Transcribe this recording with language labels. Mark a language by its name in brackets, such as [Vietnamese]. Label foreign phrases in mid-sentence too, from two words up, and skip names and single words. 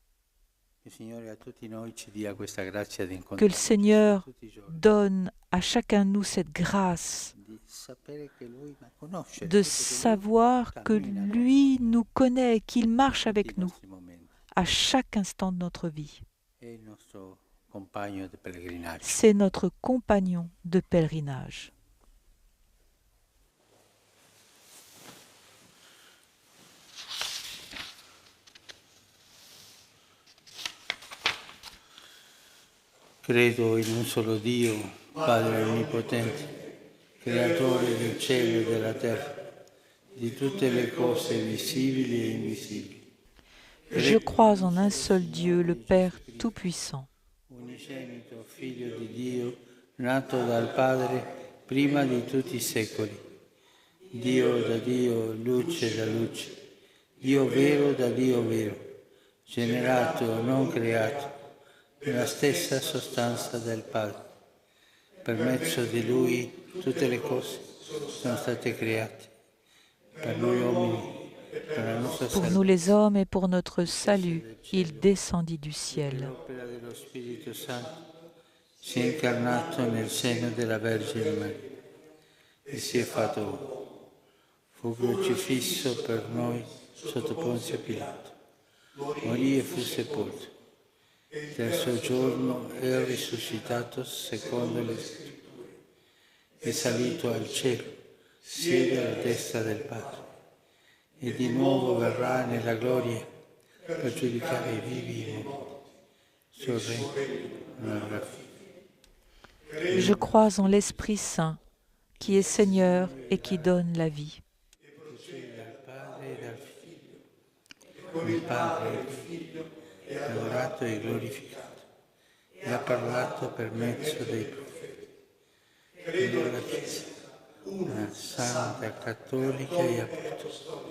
[French] Que le Seigneur donne à chacun de nous cette grâce de savoir que lui nous connaît, qu'il marche avec nous à chaque instant de notre vie. C'est notre compagnon de pèlerinage. [Italian] Credo in un solo Dio, Padre Onnipotente, Creatore del cielo e della terra, di tutte le cose visibili e invisibili. [French] Je crois en un seul Dieu, le Père Tout-Puissant. [Italian] Unigenito Figlio di Dio, nato dal Padre prima di tutti i secoli. Dio da Dio, luce da luce, Dio vero da Dio vero, generato, non creato, nella stessa sostanza del Padre. Per mezzo di Lui tutte le cose sono state create. Per noi uomini, per la nostra [French] Pour nous les hommes et pour notre salut, il descendit du ciel. [Italian] l'opera dello Spirito Santo si è incarnato nel seno della Vergine Maria e si è fatto uomo. Fu crocifisso per noi sotto Ponzio Pilato. Morì e fu sepolto. Il terzo giorno è risuscitato secondo le Scritture. È salito al cielo, siede alla destra del Padre e di nuovo verrà nella gloria per giudicare i vivi e i morti. Suo regno non avrà fine. [French] Je crois en l'Esprit Saint, qui est Seigneur et qui donne la vie. [Italian] Dal Padre e dal Figlio. Con il Padre e il Figlio è adorato e glorificato. E ha parlato per mezzo dei profeti. Credo nella Chiesa, una santa, cattolica e apostolica.